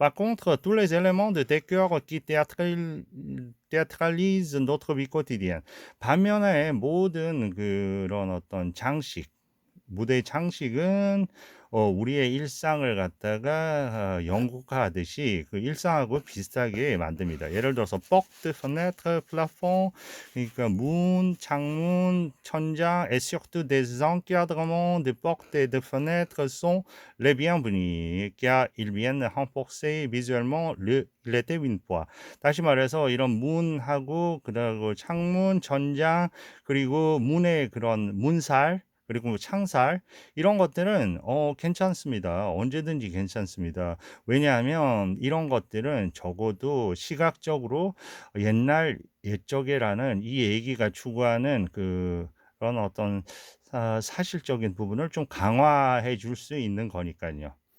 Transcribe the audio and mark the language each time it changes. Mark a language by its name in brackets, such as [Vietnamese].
[French] Par contre, tous les éléments de décor qui théâtralisent notre vie quotidienne. [Korean] 반면에 모든 그런 어떤 장식, 무대 장식은 우리의 일상을 갖다가 연극화하듯이 그 일상하고 비슷하게 만듭니다. 예를 들어서 [French] porte, fenêtre, plafond, [Korean] 그러니까 문, 창문, 천장, [French] et surtout des encadrements de portes et de fenêtres sont les bienvenus, car ils viennent renforcer visuellement l'été une fois. [Korean] 다시 말해서 이런 문하고 그다음에 창문, 천장, 그리고 문의 그런 문살, 그리고 창살 이런 것들은 괜찮습니다. 언제든지 괜찮습니다. 왜냐하면 이런 것들은 적어도 시각적으로 옛적에라는 이 얘기가 추구하는 그런 어떤 사실적인 부분을 좀 강화해 줄 수 있는 거니까요.